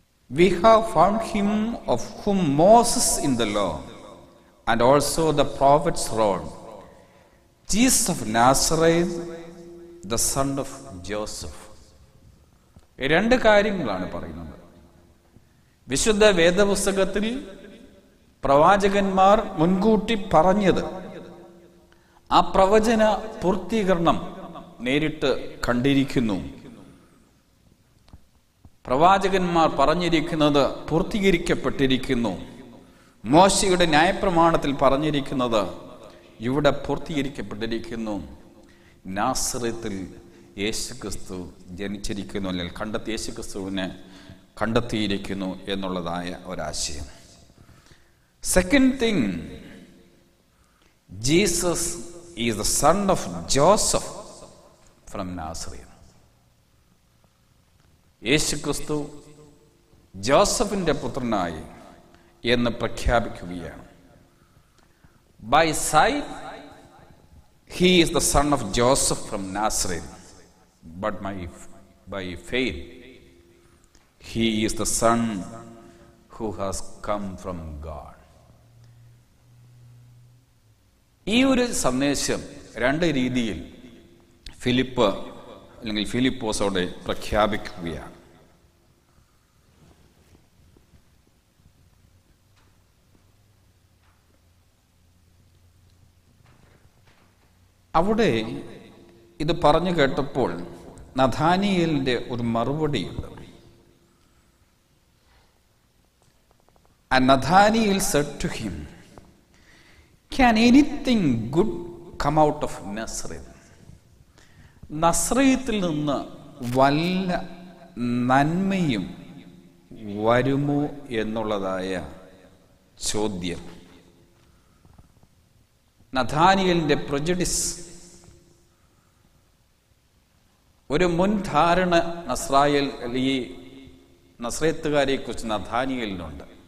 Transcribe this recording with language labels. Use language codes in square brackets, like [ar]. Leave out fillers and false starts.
[en] We have found him of whom Moses in the law and also the prophets wrote, Jesus of Nazareth, the son of Joseph. [ml] രണ്ട് കാര്യങ്ങളാണ് പറയുന്നത്. വിശുദ്ധ വേദപുസ്തകത്തിൽ പ്രവാചകന്മാർ മുൻകൂട്ടി പറഞ്ഞത്, ആ പ്രവചന പൂർത്തീകരണം നേരിട്ട് കണ്ടിരിക്കുന്നു. പ്രവാചകന്മാർ പറഞ്ഞിരിക്കുന്നത് പൂർത്തീകരിക്കപ്പെട്ടിരിക്കുന്നു. മോശയുടെ ന്യായപ്രമാണത്തിൽ പറഞ്ഞിരിക്കുന്നത് ഇവിടെ പൂർത്തീകരിക്കപ്പെട്ടിരിക്കുന്നു. നാസറത്തിൽ യേശുക്രിസ്തു ജനിച്ചിരിക്കുന്നു, അല്ലെങ്കിൽ യേശുക്രിസ്തുവിനെ കണ്ടെത്തിയിരിക്കുന്നു എന്നുള്ളതായ ഒരാശയം. [en] Second thing, Jesus is the son of Joseph from Nazareth. [ml] യേശുക്രിസ്തു ജോസഫിന്റെ പുത്രനായി എന്ന് പ്രഖ്യാപിക്കുകയാണ്. [en] By sight he is the son of Joseph from Nazareth, but by faith he is the son who has come from God. [ml] ഈ ഒരു സന്ദേശം രണ്ട് രീതിയിൽ ഫിലിപ്പ് അല്ലെങ്കിൽ ഫിലിപ്പോസോടെ പ്രഖ്യാപിക്കുകയാണ്. അവിടെ ഇത് പറഞ്ഞു കേട്ടപ്പോൾ നഥാനിയേലിന്റെ ഒരു മറുപടിയുണ്ട്. [en] And Nathanael said to him, Can anything good come out of Nazareth? [ml] നസ്രയത്തിൽ നിന്ന് വല്ല നന്മയും വരുമോ എന്നുള്ളതായ ചോദ്യം. നഥാനിയേലിന്റെ പ്രജുഡിസ്, ഒരു മുൻധാരണ ഈ നസ്രയത്തുകാരെ കുറിച്ച് നഥാനിയേലിനുണ്ട്.